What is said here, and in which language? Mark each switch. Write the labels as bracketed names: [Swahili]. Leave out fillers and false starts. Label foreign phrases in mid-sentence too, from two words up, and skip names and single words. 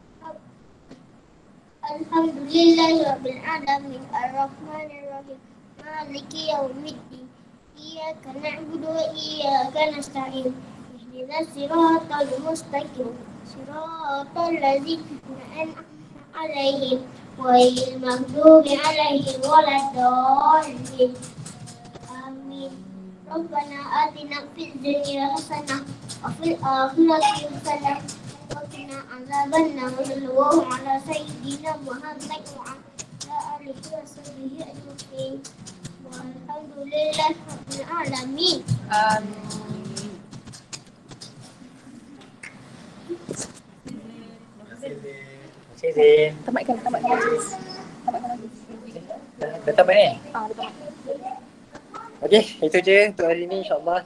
[Arabic] الحمد لله رب العالمين الرحمن الرحيم مالك يوم الدين إياك نعبد وإياك نستعين اهدنا الصراط المستقيم صراط الذين أنعمت عليهم غير المغضوب عليهم ولا الضالين. آمين ربنا آتنا في الدنيا حسنة وفي الآخرة حسنة وقنا عذاب النار وصلى الله على سيدنا محمد وعلى آله وصحبه أجمعين والحمد لله رب العالمين. [Malay] Terima kasih Zin. Tamatkan lagi. Dah tamat ni? Dah tamat. Okey, itu je untuk hari ni, insyaAllah.